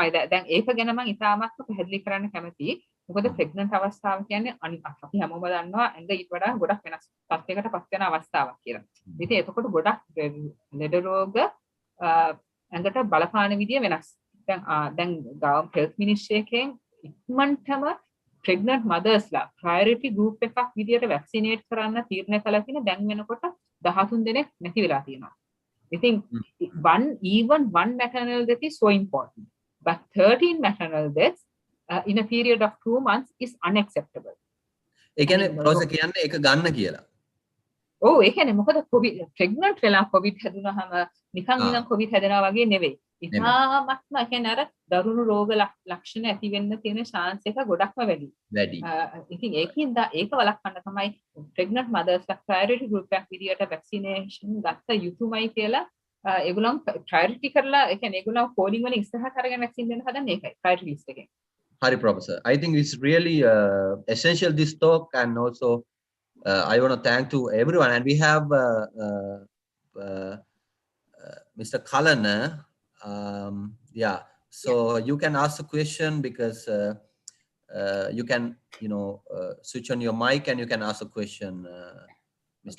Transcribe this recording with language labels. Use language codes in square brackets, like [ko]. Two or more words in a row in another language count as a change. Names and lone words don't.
[si] තමයි දැන් ඒක ගැන මම ඉතාමත්ම පැහැදිලි කරන්න කැමතියි. මොකද ප්‍රෙග්නන්ට් අවස්ථාව කියන්නේ අපි හැමෝම දන්නවා ඇඟ ඊට වඩා ගොඩක් වෙනස් තත්යකට පත් වෙන අවස්ථාවක් කියලා. ඉතින් එතකොට ගොඩක් ලෙඩ රෝග ඇඟට බලපාන විදිය වෙනස්. දැන් ගාම් [en] health ministry [si] එකෙන් ඉක්මනටම [en] pregnant mothersලා priority group [si] එකක් විදියට vaccinate කරන්න තීරණය කළා කියන දැන් වෙනකොට 13 දෙනෙක් නැති වෙලා තියෙනවා. [en] I think even one maternal death is so important, but 13 maternal deaths in a period of 2 months is unacceptable. [si] ඒ කියන්නේ ප්‍රොසෙස් කියන්නේ ඒක ගන්න කියලා. ඔව් ඒ කියන්නේ මොකද කොවිඩ් ප්‍රෙග්නන්ට් වෙලා කොවිඩ් හැදුනහම නිකන් ඉඳන් කොවිඩ් හැදෙනවා වගේ නෙවෙයි. ඉතාමත්ම ඒ කියන්නේ අර දරුණු රෝග ලක්ෂණ ඇති වෙන්න තියෙන chance එක ගොඩක්ම වැඩි. ඉතින් ඒකින්ද ඒක වළක්වන්න තමයි [en] pregnant mothers [si] ලා [en] priority group [si] එකක් විදියට vaccination ගත්ත යුතුමයි කියලා ඒගොල්ලන් priority කරලා ඒ කියන්නේ ඒගොල්ලන් coding වලින් ඉස්සරහට අරගෙන vaccine දෙන්න හදන්නේ ඒකයි [en] priority list [si] එකෙන්. [en] Hari Professor, I think it's really essential this talk, and also I want to thank to everyone, and we have Mr. Kalana. Yeah, so you can ask a question because you can, switch on your mic and you can ask a question, Mr.